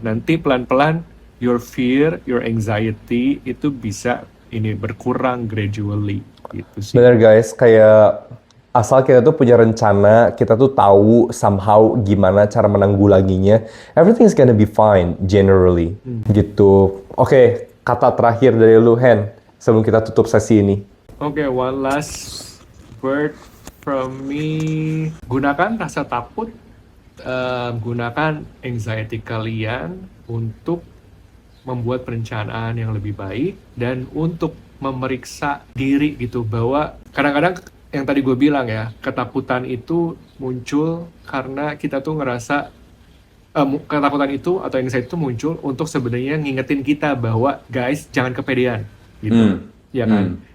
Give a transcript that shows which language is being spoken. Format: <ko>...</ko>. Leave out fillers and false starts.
<id>Nanti pelan-pelan</id> <en>your fear, your anxiety</en> <id>itu bisa ini berkurang gradually gitu sih. Benar guys, kayak asal kita tuh punya rencana, kita tuh tahu somehow gimana cara menanggulanginya,</id> <en>everything is gonna be fine generally.</en> <id>Gitu. Oke, kata terakhir dari lu Hen sebelum kita tutup sesi ini.</id> <en>Oke, one last word from me.</en> <id>Gunakan rasa takut, gunakan anxiety kalian untuk membuat perencanaan yang lebih baik dan untuk memeriksa diri gitu bahwa kadang-kadang yang tadi gue bilang ya, ketakutan itu muncul karena kita tuh ngerasa ketakutan itu atau anxiety itu muncul untuk sebenarnya ngingetin kita bahwa guys jangan kepedean gitu. Ya kan?</id>